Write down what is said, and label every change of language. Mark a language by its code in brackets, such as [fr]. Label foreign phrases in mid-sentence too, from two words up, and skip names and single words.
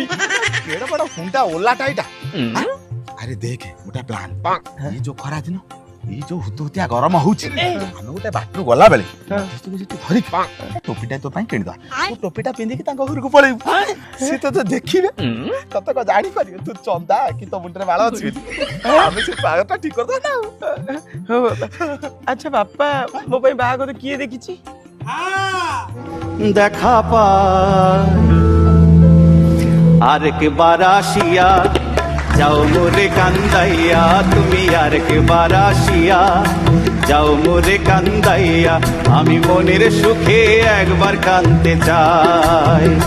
[or] କେଡ ବଡ ହୁଣ୍ଡା ଓଲାଟା ଏଇଟା ଆରେ ଦେଖେ ଗୋଟେ ପ୍ଲାନ୍ ଏଇ ଯୋଉ ଖରା ଦିନ ଏଇ ଯୋଉ ହୁତୁହୁତିଆ ଗରମ ହଉଛି ଆମେ ଗୋଟେ ବାଟରୁ ଗଲା ବେଳେ ଧରିକି ଟୋପିଟା ତୋ ପାଇଁ କିଣିଦବା ତୁ ଟୋପିଟା ପିନ୍ଧିକି ତାଙ୍କ ଘରକୁ ପଳେଇବୁ ସେ ତତେ ଦେଖିବେ ତତେ କଣ ଜାଣିପାରିବେ ତୁ ଚନ୍ଦା କି ତୋ ମୁଣ୍ଡରେ ବାଳ ଅଛି ଆମେ ସେ ବାଳଟା ଠିକ କରିଦବା ଆଚ୍ଛା ବାପା ମୋ ପାଇଁ ବାହାଘର କିଏ ଦେଖିଛି [bn] দেখা পায় আরেকবার আসিয়া যাও মোরে কান্দাইয়া তুমি আরেকবার আসিয়া যাও মোরে কান্দাইয়া আমি মনের সুখে একবার কাঁদতে চাই